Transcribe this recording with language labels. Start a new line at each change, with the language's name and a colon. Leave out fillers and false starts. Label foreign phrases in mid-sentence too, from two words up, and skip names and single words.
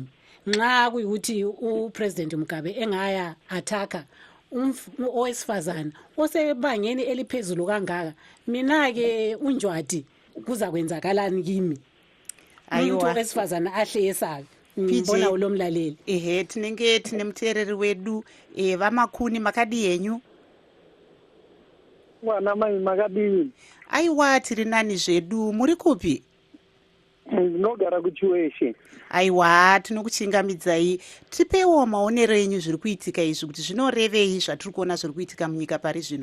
North Ndebele: Nxa kuyikuthi uPresident Mugabe engaya attacker owesifazane osebangeni eliphezulu kangaka, mina ke unjwadi kuza kwenzakalani kimi umuntu wesifazana ahle yesabe. Ngibona ulomlaleli
Shona: tinenge tine muteereri wedu vamakhuni makadi yenyu mwana mai makadini. Aiwa tiri nani zvedu, muri kupi? Ndinogara kuChiweshe. Aiwa tinokuchingamidzai, tipewo maonero enyu zviri kuitika izvi kuti zvinorevei zvatiri kuona zviri kuitika munyika pari zvino.